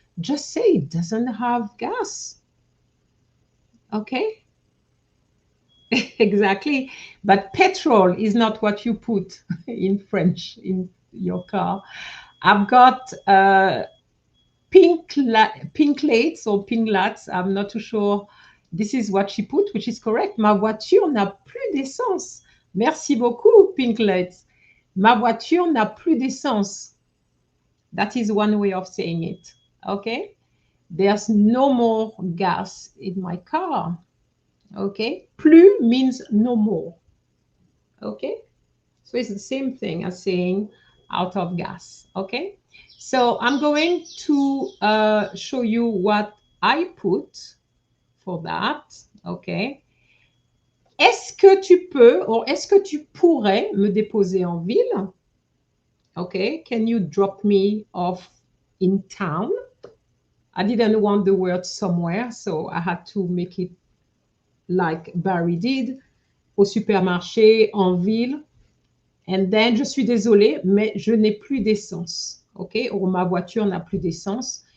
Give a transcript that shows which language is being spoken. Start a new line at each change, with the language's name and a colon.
English: Just say it doesn't have gas. Okay. Exactly. But petrol is not what you put in French in your car. I've got pink lights or pink lights. I'm not too sure. This is what she put, which is correct.
French: Ma voiture n'a plus d'essence. Merci beaucoup, pink lights. Ma voiture n'a plus d'essence.
English: That is one way of saying it. Okay. There's no more gas in my car. Okay, plus means no more. Okay, so it's the same thing as saying out of gas. Okay, so I'm going to show you what I put for that.
French: Okay, est-ce que tu peux or est-ce que tu pourrais me déposer en ville?
English: Okay, can you drop me off in town? I didn't want the word somewhere, so I had to make it like Barry did,
French: au supermarché, en ville.
English: And then,
French: je suis désolée, mais je n'ai plus d'essence. OK? Or, ma voiture n'a plus d'essence.